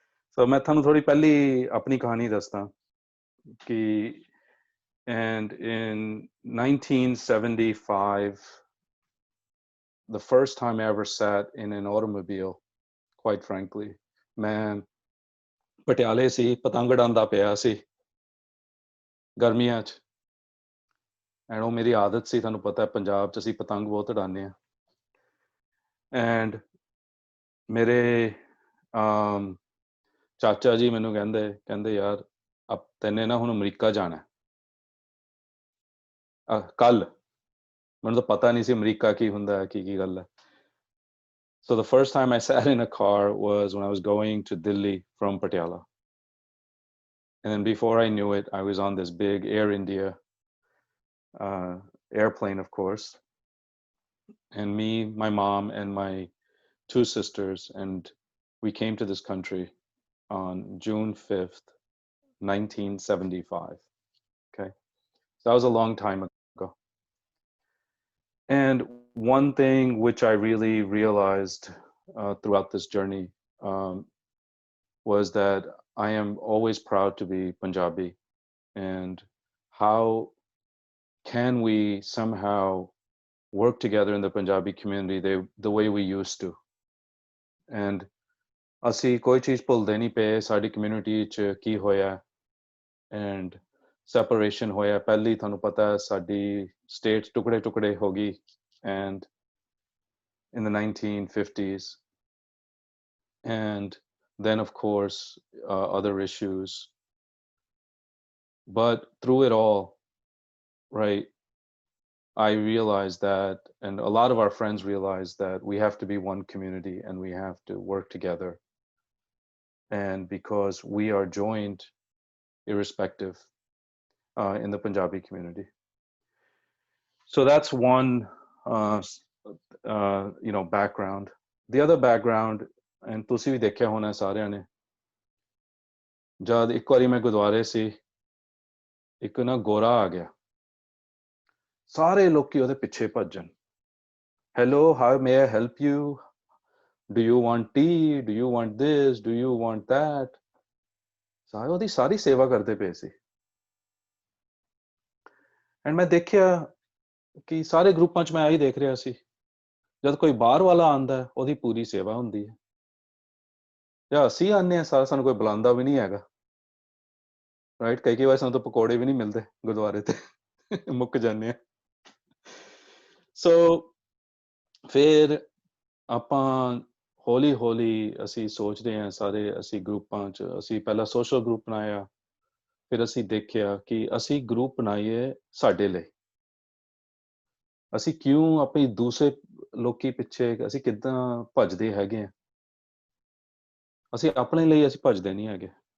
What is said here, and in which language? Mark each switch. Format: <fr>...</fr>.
<pa>ਸੋ ਮੈਂ ਤੁਹਾਨੂੰ ਥੋੜੀ ਪਹਿਲੀ ਆਪਣੀ ਕਹਾਣੀ ਦੱਸਦਾ ਕਿ</pa> <en>and in 1975 the first time I ever sat in an automobile, quite frankly,</en> <pa>ਮੈਂ ਪਟਿਆਲੇ ਸੀ, ਪਤੰਗ ਉਡਾਉਂਦਾ ਪਿਆ ਸੀ ਗਰਮੀਆਂ 'ਚ, ਐਂਡ ਉਹ ਮੇਰੀ ਆਦਤ ਸੀ, ਤੁਹਾਨੂੰ ਪਤਾ ਪੰਜਾਬ 'ਚ ਅਸੀਂ ਪਤੰਗ ਬਹੁਤ ਉਡਾਉਂਦੇ ਹਾਂ। ਐਂਡ ਮੇਰੇ ਚਾਚਾ ਜੀ ਮੈਨੂੰ ਕਹਿੰਦੇ ਯਾਰ ਤੈਨੇ ਨਾ ਹੁਣ ਅਮਰੀਕਾ ਜਾਣਾ ਕੱਲ। ਮੈਨੂੰ ਤਾਂ ਪਤਾ ਨਹੀਂ ਸੀ ਅਮਰੀਕਾ ਕੀ ਹੁੰਦਾ, ਕੀ ਗੱਲ ਹੈ।</pa> <en>So the first time I sat in a car was when I was going to Delhi from Patiala. And then before I knew it, I was on this big Air India airplane, of course. And me, my mom, and my 2 sisters, and we came to this country on June 5th, 1975. Okay. So that was a long time ago. And one thing which I really realized throughout this journey was that I am always proud to be Punjabi, and how can we somehow work together in the Punjabi community the way we used to.</en> <pa>And ਅਸੀਂ ਕੋਈ ਚੀਜ਼ ਭੁੱਲਦੇ ਨਹੀਂ ਪਏ, ਸਾਡੀ community 'ਚ ਕੀ ਹੋਇਆ and separation ਹੋਇਆ। ਪਹਿਲੀ ਤੁਹਾਨੂੰ ਪਤਾ ਸਾਡੀ ਸਟੇਟ ਟੁਕੜੇ ਹੋ ਗਈ,</pa> <en>and in the 1950s, and then of course other issues. But through it all, right, I realized that, and a lot of our friends realized that we have to be one community and we have to work together, and because we are joined irrespective in the Punjabi community. So that's one background. The other background, and</en> <pa>ਤੁਸੀਂ ਵੀ ਦੇਖਿਆ ਹੋਣਾ ਸਾਰਿਆਂ ਨੇ, ਜਦ ਇੱਕ ਵਾਰੀ ਮੈਂ ਗੁਰਦੁਆਰੇ ਸੀ, ਇੱਕ ਨਾ ਗੋਰਾ ਆ ਗਿਆ, ਸਾਰੇ ਲੋਕੀ ਉਹਦੇ ਪਿੱਛੇ ਭੱਜਣ,</pa> <en>hello, how may I help you, do you want tea, do you want this, do you want that,</en> <pa>ਸਾਰੇ ਉਹਦੀ ਸਾਰੀ ਸੇਵਾ ਕਰਦੇ ਪਏ ਸੀ। ਐਂਡ ਮੈਂ ਦੇਖਿਆ ਕਿ ਸਾਰੇ ਗਰੁੱਪਾਂ 'ਚ ਮੈਂ ਆਹੀ ਦੇਖ ਰਿਹਾ ਸੀ, ਜਦ ਕੋਈ ਬਾਹਰ ਵਾਲਾ ਆਉਂਦਾ ਉਹਦੀ ਪੂਰੀ ਸੇਵਾ ਹੁੰਦੀ ਹੈ, ਜਾਂ ਅਸੀਂ ਆਉਂਦੇ ਹਾਂ ਸਾਰਾ ਸਾਨੂੰ ਕੋਈ ਬੁਲਾਉਂਦਾ ਵੀ ਨਹੀਂ ਹੈਗਾ, ਰਾਈਟ। ਕਈ ਵਾਰ ਸਾਨੂੰ ਤਾਂ ਪਕੌੜੇ ਵੀ ਨਹੀਂ ਮਿਲਦੇ ਗੁਰਦੁਆਰੇ ਤੇ, ਮੁੱਕ ਜਾਂਦੇ ਆ। So ਫਿਰ ਆਪਾਂ ਹੌਲੀ ਹੌਲੀ ਅਸੀਂ ਸੋਚਦੇ ਹਾਂ ਸਾਰੇ ਅਸੀਂ ਗਰੁੱਪਾਂ 'ਚ ਅਸੀਂ ਪਹਿਲਾਂ ਸੋਸ਼ਲ ਗਰੁੱਪ ਬਣਾਇਆ ਫਿਰ ਅਸੀਂ ਦੇਖਿਆ ਕਿ ਅਸੀਂ ਗਰੁੱਪ ਬਣਾਈਏ ਸਾਡੇ ਲਈ ਅਸੀਂ ਕਿਉਂ ਆਪਣੀ ਦੂਸਰੇ ਲੋਕੀ ਪਿੱਛੇ ਅਸੀਂ ਕਿੱਦਾਂ ਭੱਜਦੇ ਹੈਗੇ ਆ ਅਸੀਂ ਆਪਣੇ ਲਈ ਅਸੀਂ ਭੱਜਦੇ ਨਹੀਂ ਹੈਗੇ</pa>